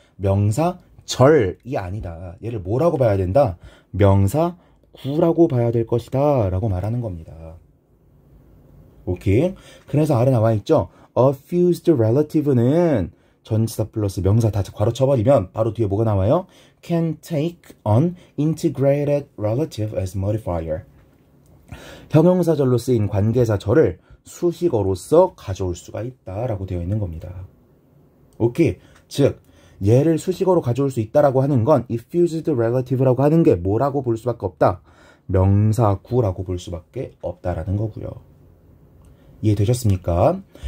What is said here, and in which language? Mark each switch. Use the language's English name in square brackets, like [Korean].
[Korean] 명사절이 아니다. 얘를 뭐라고 봐야 된다? 명사구라고 봐야 될 것이다 라고 말하는 겁니다. 오케이. 그래서 아래 나와 있죠. A fused relative는 전치사 플러스 명사 다 괄호 쳐버리면 바로 뒤에 뭐가 나와요? [English] Can take an integrated relative as modifier. [Korean] 형용사절로 쓰인 관계사절을 수식어로서 가져올 수가 있다라고 되어 있는 겁니다. 오케이. 즉, 얘를 수식어로 가져올 수 있다라고 하는 건 이 fused relative라고 하는 게 뭐라고 볼 수밖에 없다? 명사구라고 볼 수밖에 없다라는 거고요. 이해되셨습니까?